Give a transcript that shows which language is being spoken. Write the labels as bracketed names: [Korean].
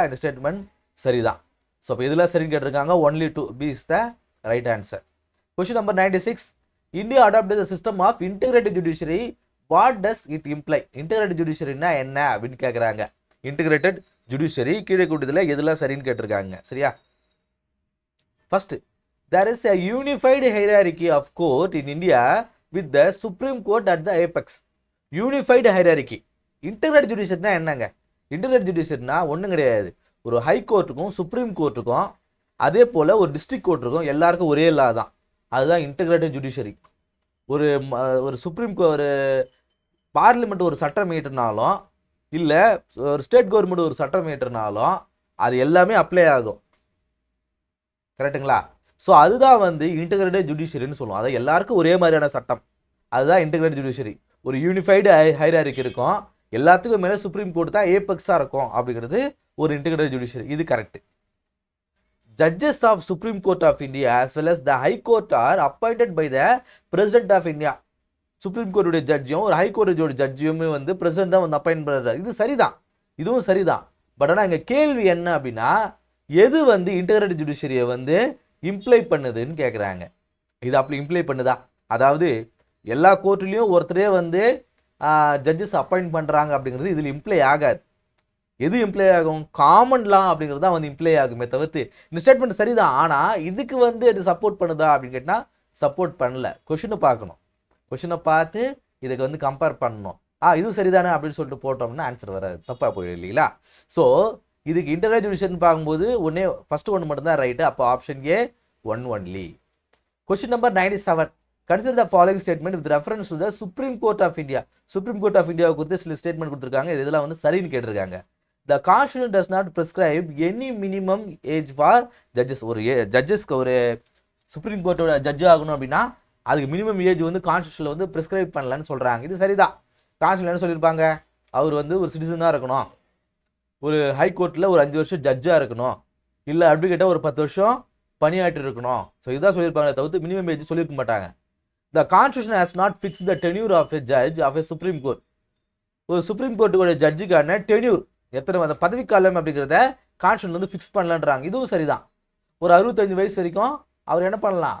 [Tamil] இந்த ஸ்டேட்மெண்ட் சரிதான். ஸோ இப்போ இதெல்லாம் சரின்னு கேட்டிருக்காங்க. [English] Only 2 B is the right answer. [Tamil] Question number 96. [English] India adopted the system of integrated judiciary. What does it imply? [Tamil] Integrated ஜுடிஷியரினா என்ன அப்படின்னு கேட்குறாங்க. இன்டகிரேட்டட் ஜுடிஷியரி கீழே கூட்டத்தில் எதெல்லாம் சரின்னு கேட்டிருக்காங்க. சரியா? [English] First, there is a unified hierarchy of court in India with the Supreme Court at the apex. Unified hierarchy. [Tamil] Integrated ஜுடிஷியரினா என்னங்க? இன்டகிரேட்டட் ஜுடிஷியரினா ஒன்றும் கிடையாது. ஒரு ஹை கோர்ட்டுக்கும் சுப்ரீம் கோர்ட்டுக்கும் அதே போல் ஒரு டிஸ்ட்ரிக்ட் கோர்ட்டுக்கும் எல்லாருக்கும் ஒரே லா தான். அதுதான் இன்டகிரேட்டட் ஜுடிஷியரி. ஒரு சுப்ரீம் ஒரு பார்லிமெண்ட் ஒரு சட்டம் இயற்றினாலும் இல்லை ஒரு ஸ்டேட் கவர்மெண்ட் ஒரு சட்டம் இயற்றினாலும் அது எல்லாமே அப்ளை ஆகும். கரெக்டுங்களா? ஸோ அதுதான் வந்து இன்டகிரேட்டட் ஜுடிஷியரின்னு சொல்லுவோம். அதாவது எல்லாருக்கும் ஒரே மாதிரியான சட்டம், அதுதான் இன்டகிரேட்டட் ஜுடிஷியரி. ஒரு யூனிஃபைடு ஹைரார்கி இருக்கும், எல்லாத்துக்கும் மேலே சுப்ரீம் கோர்ட் தான் ஏபெக்ஸாக இருக்கும் அப்படிங்கிறது ஒரு இன்டகிரேட்டட் ஜுடிஷியரி. இது correct. [English] Judges of Supreme Court of India as well as the High Court are appointed by the President of India. [Tamil] Supreme கோர்ட்டுடைய ஜட்ஜியும் ஒரு ஹை கோர்ட்டோட ஜட்ஜியுமே வந்து பிரசிடென்ட் தான் வந்து அப்பாயின்ட் பண்ணுறாரு. இது சரிதான், இதுவும் சரிதான். பட் ஆனால் இங்கே கேள்வி என்ன அப்படின்னா, எது வந்து இன்டகிரேட்டட் ஜுடிஷியரியை வந்து இம்ப்ளை பண்ணுதுன்னு கேட்குறாங்க. இது அப்படி இம்ப்ளை பண்ணுதா? அதாவது எல்லா கோர்ட்லேயும் ஒருத்தரே வந்து ஜட்ஜஸ் அப்பாயிண்ட் பண்ணுறாங்க அப்படிங்கிறது இதில் இம்ப்ளை ஆகாது. எது இம்ப்ளை ஆகும்? காமன் லா அப்படிங்கிறது தான் வந்து இம்ப்ளை ஆகுமே தவிர்த்து இந்த ஸ்டேட்மெண்ட் சரிதான். ஆனால் இதுக்கு வந்து அது சப்போர்ட் பண்ணுதா அப்படின்னு கேட்டால் சப்போர்ட் பண்ணல. கொஷினை பார்க்கணும், கொஷினை பார்த்து இதுக்கு வந்து கம்பேர் பண்ணணும். இதுவும் சரிதானே அப்படின்னு சொல்லிட்டு போட்டோம்னா ஆன்சர் வராது, தப்பாக போயிடும் இல்லைங்களா? ஸோ இதுக்கு இன்டகிரேட்டட் ஜுடிஷியரின்னு பார்க்கும்போது ஃபர்ஸ்ட் ஒன்று மட்டும்தான் ரைட்டு. அப்போ option A one only. Question number 97. [English] consider the following statement with reference to the [Tamil] supreme court of India. Supreme court of இந்தியாவை குறித்து சில ஸ்டேட்மெண்ட் கொடுத்துருக்காங்க. இதெல்லாம் வந்து சரின்னு கேட்டிருக்காங்க. [English] The Constitution does not prescribe any minimum age for judges. [Tamil] ஒரு ஜட்ஜஸ்க்கு ஒரு சுப்ரீம் கோர்ட்டோட ஜட்ஜ் ஆகணும் அப்படின்னா அதுக்கு மினிமம் ஏஜ் வந்து கான்ஸ்டியூஷனில் வந்து ப்ரிஸ்கிரைப் பண்ணலன்னு சொல்கிறாங்க. இது சரிதான். கான்ஸ்டியூஷன் என்ன சொல்லியிருப்பாங்க? அவர் வந்து ஒரு சிட்டிசனாக இருக்கணும், ஒரு ஹை கோர்ட்டில் ஒரு 5 வருஷம் ஜட்ஜாக இருக்கணும், இல்லை அட்வொகேட்டாக ஒரு 10 வருஷம் பணியாற்றி இருக்கணும். ஸோ இதுதான் சொல்லியிருப்பாங்க, தவிர்த்து மினிமம் ஏஜ் சொல்லியிருக்க மாட்டாங்க. [English] The Constitution has not fixed the tenure of a judge of a Supreme Court. [Tamil] ஒரு சுப்ரீம் கோர்ட்டுடைய ஜட்ஜுக்கான டென்யூர் எத்தனை அந்த பதவிக்காலம் அப்படிங்கிறத கான்ஸ்டியூஷன் வந்து ஃபிக்ஸ் பண்ணலான்றாங்க. இதுவும் சரிதான். ஒரு 65 வயசு வரைக்கும் அவர் என்ன பண்ணலாம்?